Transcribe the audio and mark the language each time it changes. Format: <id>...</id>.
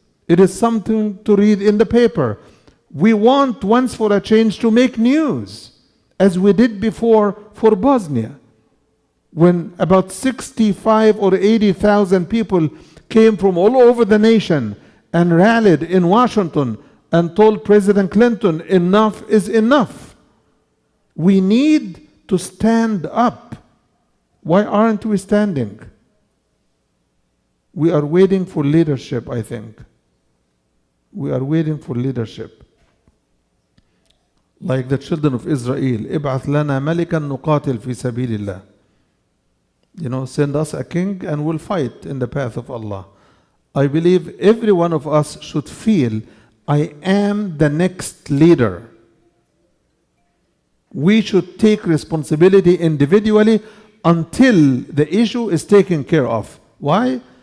<en>It is something to read in the paper. We want once for a change to make news, as we did before for Bosnia, when about 65 or 80,000 people came from all over the nation and rallied in Washington and told President Clinton, enough is enough. We need to stand up. Why aren't we standing? We are waiting for leadership, I think. We are waiting for leadership. Like the children of Israel,</en> <ar>ابعث لنا ملكا نقاتل في سبيل الله.</ar> <en>You know, send us a king and we'll fight in the path of Allah. I believe every one of us should feel, I am the next leader. We should take responsibility individually until the issue is taken care of. Why?</en>